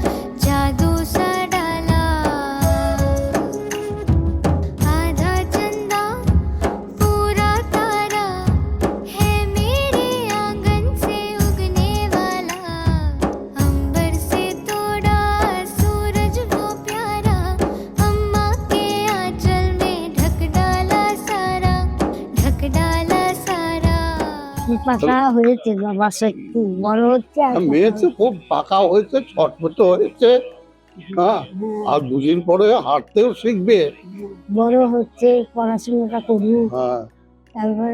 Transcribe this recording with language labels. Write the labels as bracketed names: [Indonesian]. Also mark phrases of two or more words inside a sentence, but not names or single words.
[Hindi] आधा चंदा पूरा तारा है मेरे आंगन से उगने वाला अंबर से तोड़ा सूरज वो प्यारा अम्मा के आंचल में ढक डाला सारा [Bangla] পাকা হয়েছে বাবা, একটু বড় হচ্ছে আর মেয়ে তো খুব পাকা হয়েছে, ছটফট হয়েছে, হ্যাঁ, আর 2 দিন পরে হাঁটতেও শিখবে, বড় হচ্ছে, পড়াশোনাটা করুক, হ্যাঁ, তারপরে